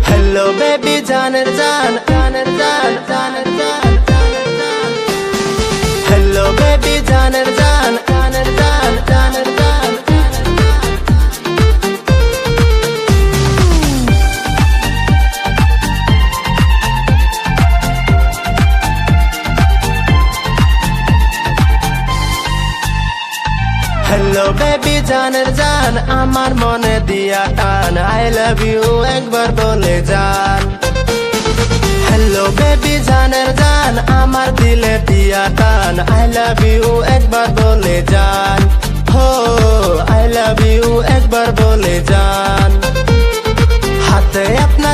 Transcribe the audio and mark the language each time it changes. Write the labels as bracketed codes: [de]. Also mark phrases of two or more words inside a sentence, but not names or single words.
[en] hello baby [bn] জানের জান জানের জান জানের জান জানের জান [en] hello baby [bn] জানের জান জানের জান জানের জান [en] hello baby [bn] জানের জান আমার মনে দিয়া টান [en] I love you [bn] এক বার বলে জান [en] hello baby [bn] জানের জান আমার দিলে দিয়া টান [en] I love you [bn] এক বার বলে জান হো [en] I love you [bn] এক বার বলে জান হাতে আপনার